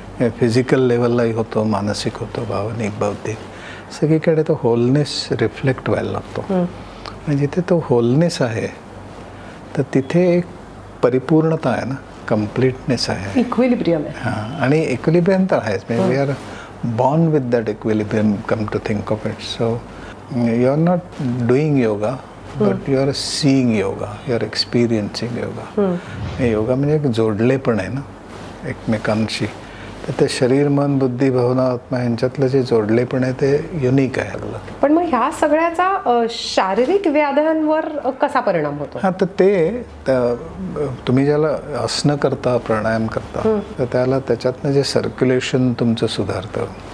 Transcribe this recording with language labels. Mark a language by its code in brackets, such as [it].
[mr] Physical लेवललाही होतो, मानसिक होतो, भावनिक, बौद्धिक, सगळीकडे तो होलनेस रिफ्लेक्ट व्हायला लागतो. आणि जिथे तो होलनेस आहे तर तिथे एक परिपूर्णता आहे ना, कम्प्लीटनेस आहे, इक्विलिब्रियम आहे. हां, आणि इक्विलिब्रियम तर आहेच. म्हणजे [en] We are born with that equilibrium, come to think of it. So you are not doing yoga, but you are seeing yoga, you are experiencing yoga. [mr] Yoga म्हणजे एक जोडलेपण आहे ना एकमेकांशी. तर ते शरीर, मन, बुद्धी, भावना, आत्मा यांच्यातलं जे जोडलेपण आहे ते युनिक आहे आपलं. पण मग ह्या सगळ्याचा शारीरिक व्याध्यांवर कसा परिणाम होतो? हां, तर ते तुम्ही ज्याला आसनं करता, प्राणायाम करता, तर त्याला त्याच्यातनं जे सर्क्युलेशन तुमचं सुधारतं.